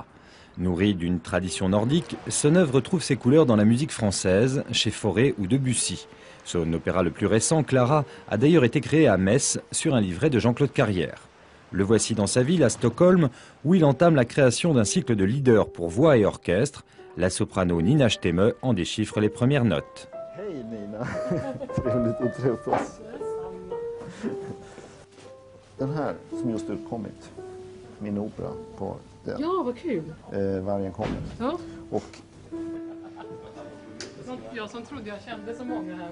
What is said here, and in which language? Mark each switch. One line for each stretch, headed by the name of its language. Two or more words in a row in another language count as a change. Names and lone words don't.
French: Nourri d'une tradition nordique, son œuvre trouve ses couleurs dans la musique française, chez Fauré ou Debussy. Son opéra le plus récent, Clara, a d'ailleurs été créé à Metz sur un livret de Jean-Claude Carrière. Le voici dans sa ville, à Stockholm, où il entame la création d'un cycle de leaders pour voix et orchestre. La soprano Nina Stemme en déchiffre les premières notes.
Swedish: Hej Nina, trevligt att träffas. Den här som just utkommit, min opera på den. Ja, vad kul. Vargen kommer. Ja. Och jag som trodde jag kände så många här.